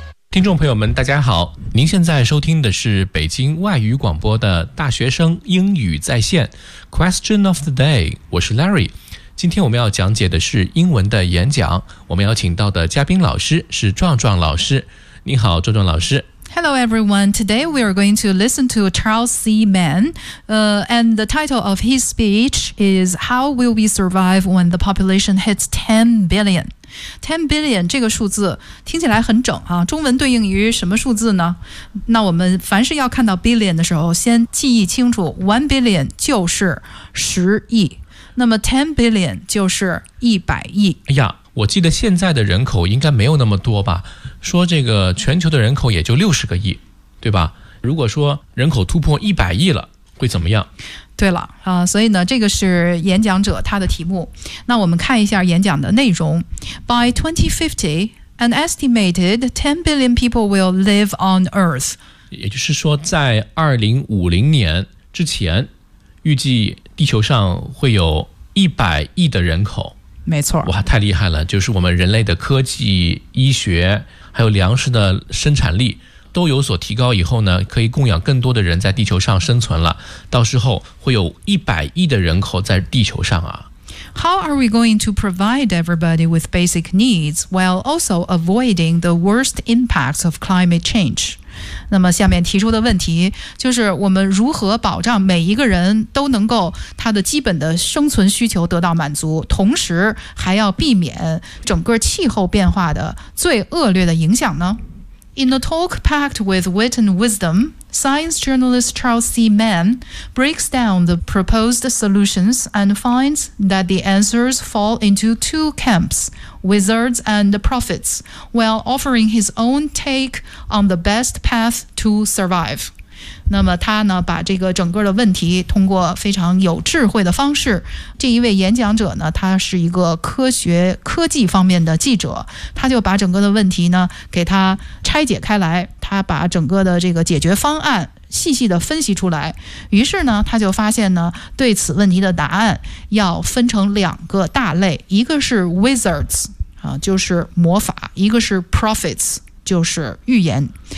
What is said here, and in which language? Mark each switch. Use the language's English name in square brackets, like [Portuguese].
[Chinese] 听众朋友们大家好，您现在收听的是北京外语广播的大学生英语在线 [English] Question of the day， [Chinese] 我是 Larry。今天我们要讲解的是英文的演讲，我们邀请到的嘉宾老师是壮壮老师。你好壮壮老师。 [English] Hello everyone, today we are going to listen to Charles C. Mann, and the title of his speech is How Will We Survive When the Population Hits 10 Billion? [Chinese] 10 billion 这个数字听起来很整啊，中文对应于什么数字呢？那我们凡是要看到 billion 的时候，先记忆清楚 1 billion 就是10亿，那么10 billion 就是100亿。哎呀，我记得现在的人口应该没有那么多吧，说这个全球的人口也就60亿，对吧？如果说人口突破100亿了会怎么样？对了啊，所以呢这个是演讲者他的题目。那我们看一下演讲的内容。 [English] By 2050 an estimated 10 billion people will live on earth， [Chinese] 也就是说在2050年之前预计地球上会有100亿的人口。没错，哇，太厉害了，就是我们人类的科技、医学还有粮食的生产力都有所提高以后呢，可以供养更多的人在地球上生存了，到时候会有100亿的人口在地球上啊。 [English] How are we going to provide everybody with basic needs while also avoiding the worst impacts of climate change？ [Chinese] 那么下面提出的问题就是我们如何保障每一个人都能够他的基本的生存需求得到满足，同时还要避免整个气候变化的最恶劣的影响呢？ [English] In a talk packed with wit and wisdom, science journalist Charles C. Mann breaks down the proposed solutions and finds that the answers fall into two camps. Wizards and prophets, while offering his own take on the best path to survive. [Chinese] 那么他呢，把这个整个的问题通过非常有智慧的方式，这一位演讲者呢，他是一个科学科技方面的记者，他就把整个的问题呢给他拆解开来，他把整个的这个解决方案细细的分析出来，于是呢他就发现呢对此问题的答案要分成两个大类，一个是 wizards 啊，就是魔法，一个是 prophets 就是预言。